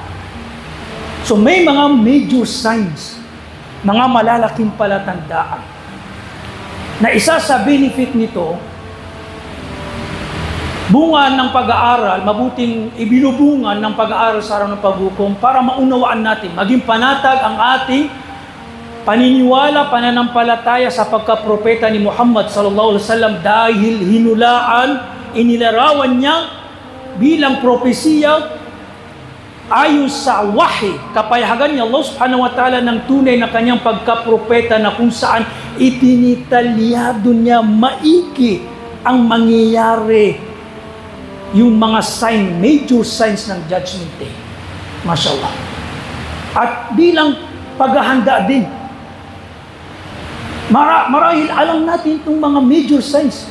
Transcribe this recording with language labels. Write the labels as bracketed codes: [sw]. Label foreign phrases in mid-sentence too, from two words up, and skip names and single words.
[tl] So may mga [en] major signs, [tl] mga malalaking palatandaan, na isa sa benefit nito, bunga ng pag-aaral, mabuting ibinubungan ng pag-aaral sa araw ng paghukom para maunawaan natin, maging panatag ang ating paniniwala, pananampalataya sa pagkapropeta ni Muhammad [ar] صلى الله عليه وسلم, [tl] dahil hinulaan, inilarawan niya bilang propesiya ayon sa wahi, kapayagan ni Allah [ar] سبحانه وتعالى [tl] ng tunay na kanyang pagkapropeta, na kung saan itinitalyado niya maigi ang mangyayari, yung mga sign, [en] major signs [tl] ng [en] Judgment Day. [tl] Mashallah. At bilang paghahanda din, marahil alam natin itong mga [en] major signs.